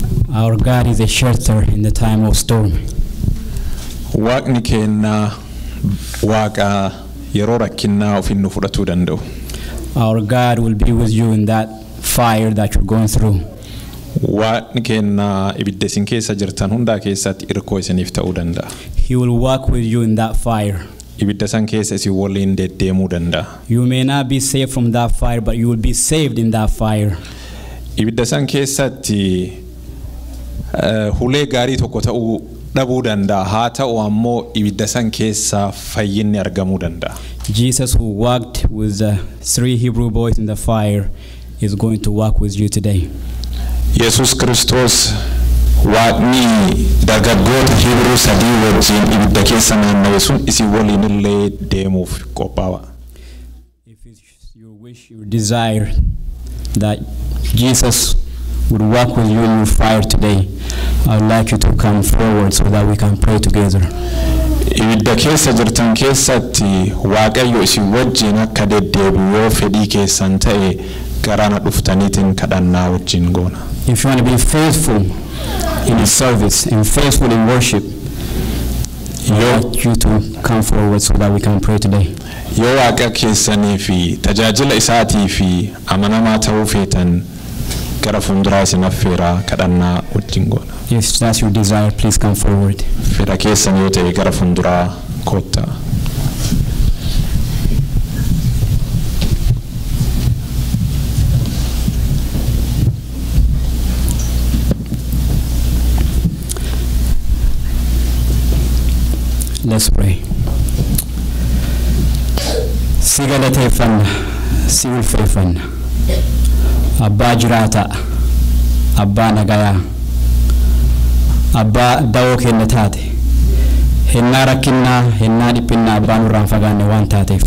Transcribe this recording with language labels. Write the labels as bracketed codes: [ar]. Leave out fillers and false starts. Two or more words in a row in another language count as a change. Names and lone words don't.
[en] Our God is a shelter in the time of storm. [om] Waaqni keenya waaqa yeroo rakkinaa ofiin nu fudhatuu danda'u. [en] Our God will be with you in that fire that you're going through. [om] Waaqni keenya ibidda isin keessa jirtan hundaa keessatti irkoo isiniif ta'uu danda'a. [en] He will walk with you in that fire. [om] Ibidda san keessa isin waliin deddeemuu danda'a. [en] You may not be saved from that fire, but you will be saved in that fire. [om] Ibidda san keessatti hulee gaarii tokko ta'uu dhabuu danda'a. Haa ta'u ammoo ibidda san keessa fayyinni argamuu danda'a. [en] Jesus, who walked with the 3 Hebrew boys in the fire, is going to walk with you today. [om] Yesus Kristos waaqni dargaggoota Hibruu sadii wajjin ibidda keessa naanna'e sun isin waliin illee deemuuf qophaa'a. [en] If it's your wish, your desire that Jesus would walk with you in your fire today, I would like you to come forward so that we can pray together. [om] Ibidda keessa jirtan keessatti Waaqayyo isin wajjin akka deddeebi'u yoo fedhii keessan ta'e garana dhuftaniitiin kadhannaa wajjin goona. [en] If you want to be faithful in His service and faithful in worship, I want you to come forward so that we can pray today. [om] Yoo waaqa keessanii fi tajaajila isaatii fi amanamaa ta'uu feetan gara fuulduraa isin affeeraa kadhannaa wajjin goona. [en] If that's your desire, please come forward. [om] Fedha keessan yoo ta'e gara fuulduraa kottaa. [en] Let's pray. [om] Sigalateeffanna, si ulfeeffanna. Abbaa jiraata, abbaa nagayaa, abbaa dawoo kenna taate, hennaa rakkinnaa, hennaa dhiphinnaa abbaa nurraan fagaanne waan taateef.